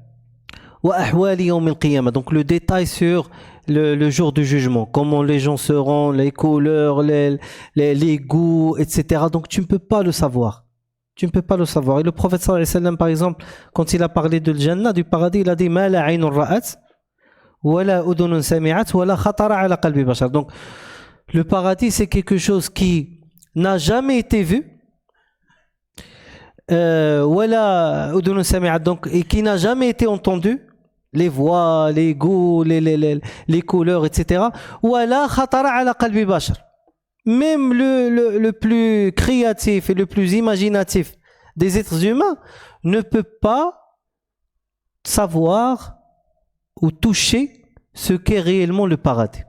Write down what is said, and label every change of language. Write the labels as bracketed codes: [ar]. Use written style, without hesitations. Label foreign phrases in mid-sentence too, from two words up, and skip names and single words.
[fr] Donc le détail sur le jour du jugement, comment les gens seront, les couleurs, les goûts, etc. Donc tu ne peux pas le savoir. Tu ne peux pas le savoir. Et le prophète [ar] صلى الله عليه وسلم, [fr] par exemple, quand il a parlé de Jannah, du paradis, il a dit [ar] ما لا عين رأت ولا أذن سمعت ولا خطر على قلب بشر. [fr] Donc Le paradis, c'est quelque chose qui n'a jamais été vu, donc, et qui n'a jamais été entendu, les voix, les goûts, les couleurs, etc. Même le plus créatif et le plus imaginatif des êtres humains ne peut pas savoir ou toucher ce qu'est réellement le paradis.